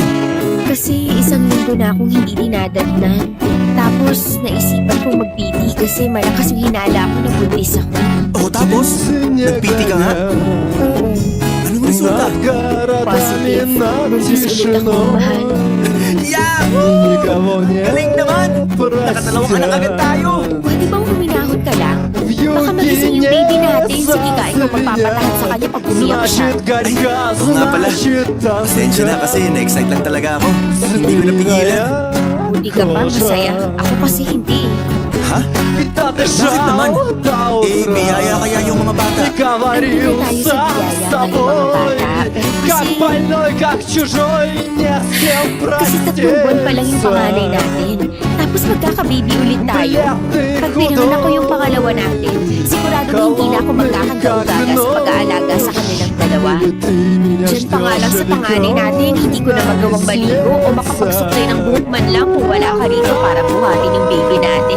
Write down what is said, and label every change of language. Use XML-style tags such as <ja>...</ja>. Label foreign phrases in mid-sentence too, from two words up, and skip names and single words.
<tl>Kasi isang linggo na akong hindi dinadatnan. Tapos naisipan kong mag-PT kasi malakas yung hinala ko na buntis ako. Oh, tapos? Nagpiti ka nga? Oo, Anong resulta? positive. Buntis ulit ako, mahal. Yahoo!</tl> <ru>Никого нет.</ru> <tl>Galing naman! Nakadalawang anak agad tayo! Pwede bang huminahon ka lang? Baka magising yung baby natin. Sige ka, ikaw magpapatahan sa kanya pag umiyak siya.</tl> <ru>Значит, горька,</ru> <tl>Oo nga pala.</tl> <ru>значит, там</ru> <tl>Pasensya na kasi na-excite lang talaga ako. Hindi ko napigilan. Buti ka pa, masaya. Ako kasi hindi. Ha? Bakit naman? Biyaya kaya yung mga bata.</tl> <ru>Говорил</ru> <tl>Tayo sa biyaya</tl> <ru>с</ru> <tl>ng mga bata.</tl> <ru>тобой, как больной, как чужой, не с кем</ru> <tl>Kasi 3 buwan pa lang yung panganay natin. Tapos magkakababy ulit tayo. Pag pinanganak ko yung pangalawa natin, sigurado hindi na ako magkakagaugaga sa pag-aalaga sa kanilang dalawa. Diyan pa nga lang sa panganay natin, hindi ko na magawang maligo o makapagsuklay ng buhok man lang kung wala ka rito para buhatin yung baby natin.</tl>